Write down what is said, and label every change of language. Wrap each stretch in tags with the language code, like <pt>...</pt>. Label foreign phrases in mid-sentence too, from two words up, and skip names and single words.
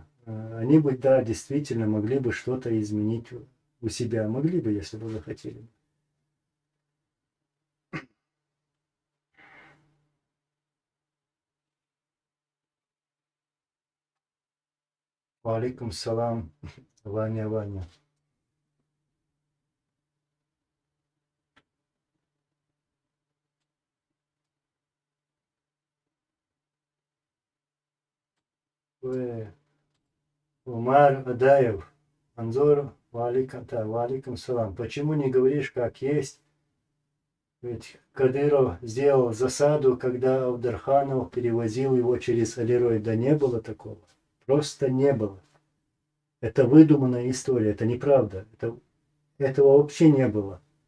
<ru>Они бы, да, действительно могли бы что-то изменить у себя. Могли бы, если бы захотели.</ru> <ar>وعليكم السلام,</ar> <ru>Ваня, Ваня. Умар Адаев, Анзор,</ru> <ar>وعليكم السلام.</ar> <ru>Почему не говоришь, как есть? Ведь Кадыров сделал засаду, когда Абдарханов перевозил его через Алирой. Да не было такого. Просто не было. Это выдуманная история, это неправда. Этого вообще не было.</ru>